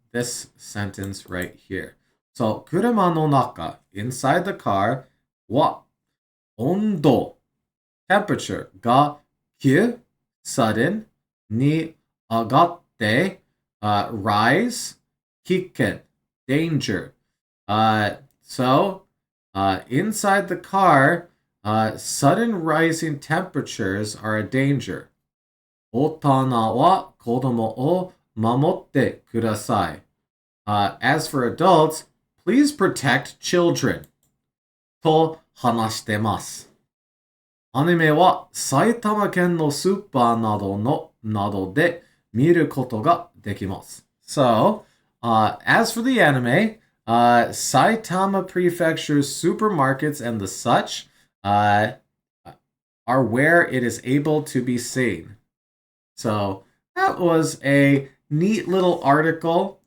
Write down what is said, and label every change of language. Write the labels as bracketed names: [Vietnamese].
[English] This sentence right here. So, [Japanese] 車の中, [English] inside the car, [Japanese] は温度 [English] temperature [Japanese] が急 [English] sudden [Japanese] に上がって [English] rise [Japanese] 危険 [English] danger. So Inside the car, sudden rising temperatures are a danger. [Japanese] 大人は子供を守ってください. [English] As for adults, please protect children. [Japanese] と話してます。アニメは埼玉県のスーパーなどで見ることができます。 [English] So, as for the anime, Saitama Prefecture's supermarkets and the such are where it is able to be seen. So, that was a neat little article.